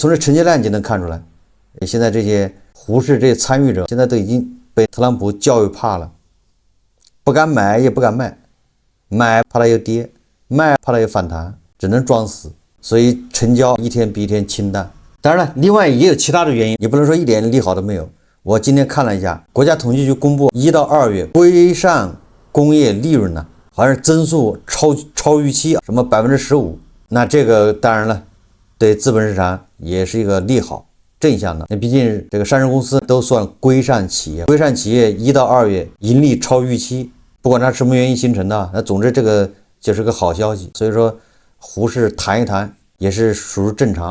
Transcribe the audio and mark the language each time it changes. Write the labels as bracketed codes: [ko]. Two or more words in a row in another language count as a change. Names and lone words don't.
[zh] 從這成交量就能看出來，現在這些胡適這些參與者現在都已經被特朗普教育怕了，不敢買也不敢賣，買怕它又跌，賣怕它又反彈，只能裝死。所以成交一天比一天清淡。當然了，另外也有其他的原因，也不能說一點利好都沒有。我今天看了一下，國家統計局公布1到2月规上工業利潤呢，好像是增速超預期，什麼15%。那這個當然了，對資本市場也是一個利好。正向的，那畢竟這個上市公司都算規上企業，規上企業1到2月盈利超預期，不管它什麼原因形成的，那總之這個就是個好消息。所以說胡適談一談也是屬於正常。